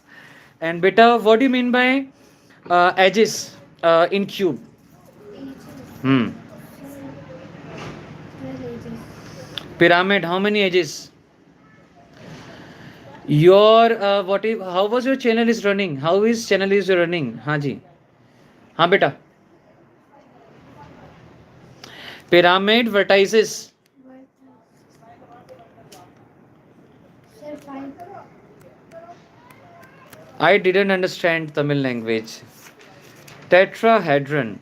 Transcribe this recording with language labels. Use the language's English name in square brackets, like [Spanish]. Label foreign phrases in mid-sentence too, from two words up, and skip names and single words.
[English] And beta, what do you mean by edges in cube? Edges. Hmm. Sir, 12 edges. Pyramid, how many edges? Your what is, how was your channel is running? How is channel is running? [Hindi] हाँ जी. हाँ बेटा. [English] Pyramid vertices. Sir, 5. I didn't understand Tamil language. Tetrahedron.